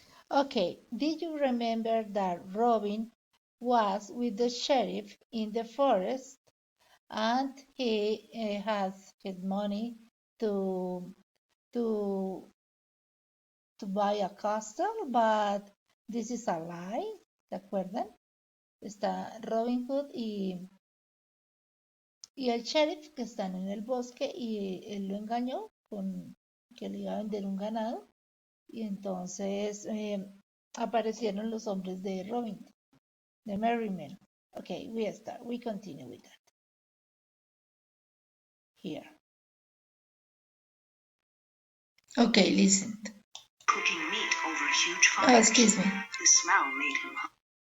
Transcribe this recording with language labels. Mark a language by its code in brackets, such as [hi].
[en] Okay, did you remember that Robin was with the sheriff in the forest and he has his money to to buy a castle, but this is a lie, [es] ¿se acuerdan? Está Robin Hood y el sheriff que están en el bosque y él lo engañó con que le iba a vender un ganado y entonces aparecieron los hombres de Robin, de Merry Men. [en] Okay, we continue with that. Here. Okay, listen. Cooking meat over huge fires. Excuse me. The smell made him hungry.